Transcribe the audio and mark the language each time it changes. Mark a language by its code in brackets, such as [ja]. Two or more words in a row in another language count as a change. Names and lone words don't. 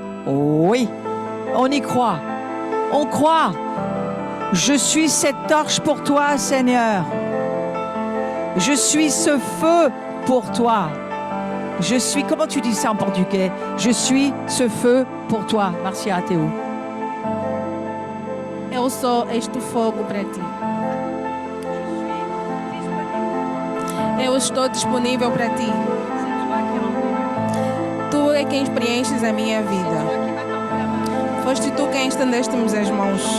[fr] Oui, on y croit. On croit. Je suis cette torche pour toi, Seigneur. Je suis ce feu pour toi. Je suis, comment tu dis ça en portugais? Je suis ce feu pour toi. Marcia Ateu. [pt] Eu sou este fogo para ti. Eu estou disponível para ti. Tu é quem preenches a minha vida. Foste tu quem estendeste-me as mãos.